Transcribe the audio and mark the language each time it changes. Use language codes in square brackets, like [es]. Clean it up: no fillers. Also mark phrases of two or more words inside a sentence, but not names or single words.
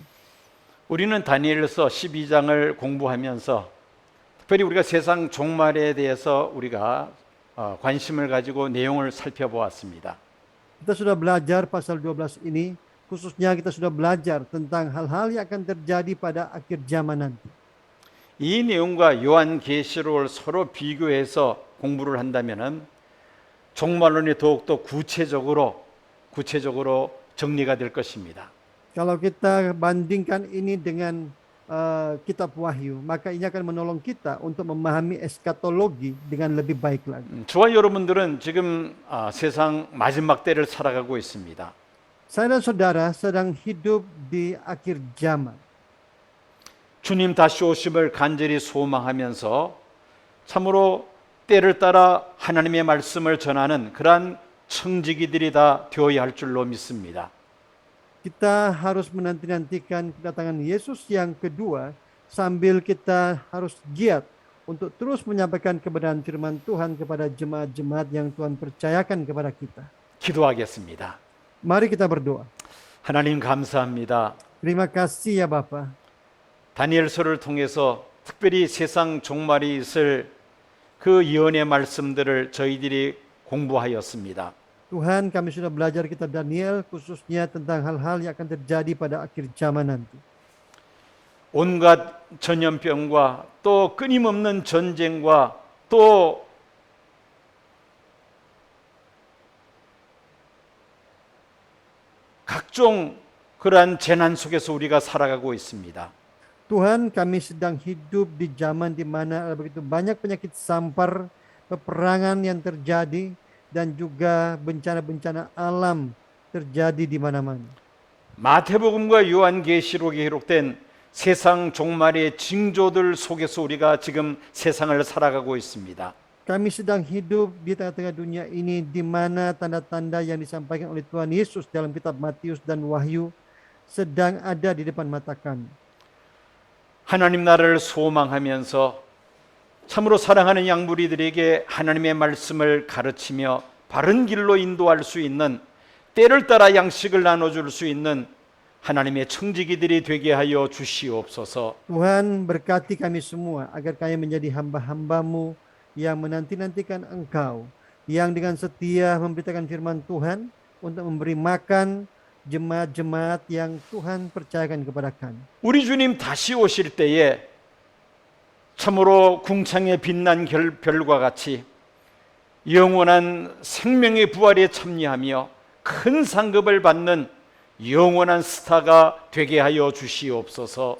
[ko] 우리는 다니엘서 12장을 공부하면서 특별히 우리가 세상 종말에 대해서 우리가 관심을 가지고 내용을 살펴보았습니다. [id] Kita sudah belajar pasal 12 ini, khususnya kita sudah belajar tentang hal-hal yang akan terjadi pada akhir zaman nanti. [ko] 이 내용과 요한계시록을 서로 비교해서 공부를 한다면은 종말론이 더욱더 구체적으로 정리가 될 것입니다. [id] Kalau kita bandingkan ini dengan kitab Wahyu, maka ini akan menolong kita untuk memahami eskatologi dengan lebih baik lagi. [ko] 저와 여러분들은 지금 세상 마지막 때를 살아가고 있습니다. [id] Saya dan saudara sedang hidup di akhir zaman. [ko] 주님 다시 오심을 간절히 소망하면서 참으로 때를 따라 하나님의 말씀을 전하는 그러한 청지기들이 다 되어야 할 줄로 믿습니다. [id] Kita harus menanti-nantikan kedatangan Yesus yang kedua sambil kita harus giat untuk terus menyampaikan kebenaran firman Tuhan kepada jemaat-jemaat yang Tuhan percayakan kepada kita. [ko] 기도하겠습니다. [id] Mari kita berdoa. [ko] 하나님 감사합니다. [id] Terima kasih ya Bapa. [ko] 다니엘서를 통해서 특별히 세상 종말이 있을 그 예언의 말씀들을 저희들이 공부하였습니다. [id] Tuhan, kami sudah belajar kitab Daniel khususnya tentang hal-hal yang akan terjadi pada akhir zaman nanti. [ko] 온갖 전염병과 또 끊임없는 전쟁과 또 각종 그러한 재난 속에서 우리가 살아가고 있습니다. [id] Tuhan, kami sedang hidup di zaman di mana ada begitu banyak penyakit sampar, peperangan yang terjadi, dan juga bencana-bencana alam terjadi di mana-mana. [ko] 마태복음과 요한계시록에 기록된 세상 종말의 징조들 속에서 우리가 지금 세상을 살아가고 있습니다. [id] Kami sedang hidup di tengah-tengah dunia ini di mana tanda-tanda yang disampaikan oleh Tuhan Yesus dalam kitab Matius dan Wahyu sedang ada di depan mata kami. [ko] 하나님 나라를 소망하면서 참으로 사랑하는 양무리들에게 하나님의 말씀을 가르치며 바른 길로 인도할 수 있는 때를 따라 양식을 나눠줄 수 있는 하나님의 청지기들이 되게 하여 주시옵소서. [id] Tuhan berkati kami semua agar kami menjadi hamba-hamba-Mu yang menanti-nantikan Engkau, yang dengan setia memberitakan firman Tuhan untuk memberi makan jemaat-jemaat yang Tuhan percayakan kepada kami. [ko] 우리 주님 다시 오실 때에 참으로 궁창에 빛난 별과 같이 영원한 생명의 부활에 참여하며 큰 상급을 받는 영원한 스타가 되게 하여 주시옵소서.